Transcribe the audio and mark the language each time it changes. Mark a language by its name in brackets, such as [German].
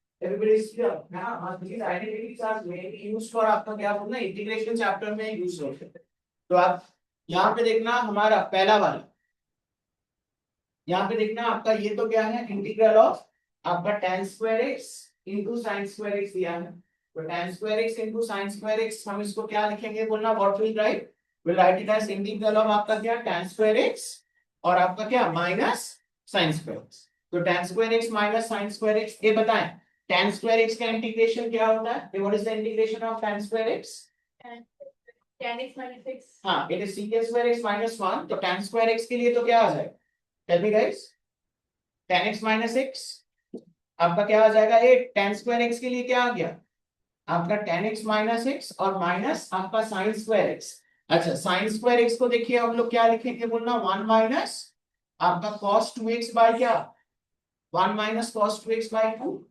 [English] Everybody is clear? Now, these identities are mainly used for [Hindi] आपका क्या बोलना [English] integration [Hindi] chapter में यूज होते हैं। तो आप यहाँ पे देखना हमारा पहला वाला, यहाँ पे देखना आपका ये तो क्या है इंटीग्रल ऑफ आपका tan square x into sin square x दिया है। तो tan square x into sin square x हम इसको क्या लिखेंगे बोलना, [English] what will write, will write it as [Hindi] integral of आपका क्या tan square x और आपका क्या माइनस sin square x। [English] तो tan square x minus sin square x, [Hindi] ये बताएं tan square x का इंटीग्रेशन क्या होता [English] है, what is the integration of tan square x, tan x minus x, हाँ it is secant square x minus 1। [Hindi] तो tan square x के लिए तो क्या आ जाएगा, [English] tell me guys, [Hindi] tan x minus x आपका क्या आ जाएगा 8, tan square x के लिए क्या आ गया आपका tan x minus x और माइनस आपका sin square x। अच्छा sin square x को देखिए हम लोग क्या लिखेंगे बोलना 1 माइनस आपका cos 2x बाय क्या 1 माइनस cos 2x बाय 2।